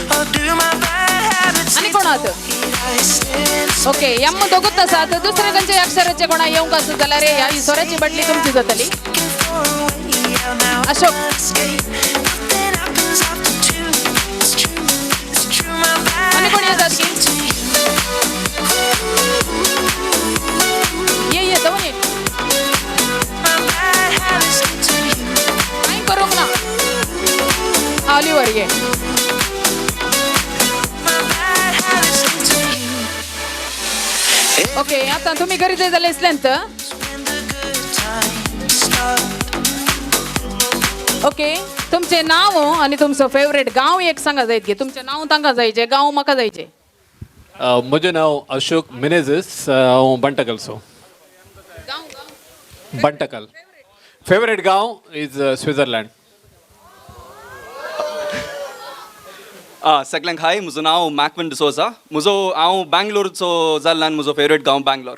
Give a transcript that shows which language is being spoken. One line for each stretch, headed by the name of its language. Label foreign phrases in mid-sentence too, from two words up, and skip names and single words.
Konkani: आनी कोण आहात ओके यम दोगूच आसात दुसरे खंयचे अक्षराचे कोणा येवंक आसत जाल्यार ह्या इसोराची बाटली तुमची जातली अशोक आनी कोण येतात की ये जाऊन ये काय करूंक ना ऑलिव्हर ये ओके आता तुम्ही घरी जाय जाल्यार इसलेंत ओके तुमचे नाव आणि तुमचं फेवरेट गाव एक सांगा जायत की तुमचे नाव तांकां जायचे गाव म्हाका जायचे म्हजें नांव अशोक मिनेझीस हांव बंटकलचो बंटकल फेवरेट गांव इज स्वित्झर्लंड सगळ्यांक हाय म्हजो नांव मॅक्विन डिसोजा हांव बँगलोरचो जाल्ल्यान म्हजो फेवरेट गांव बँगलोर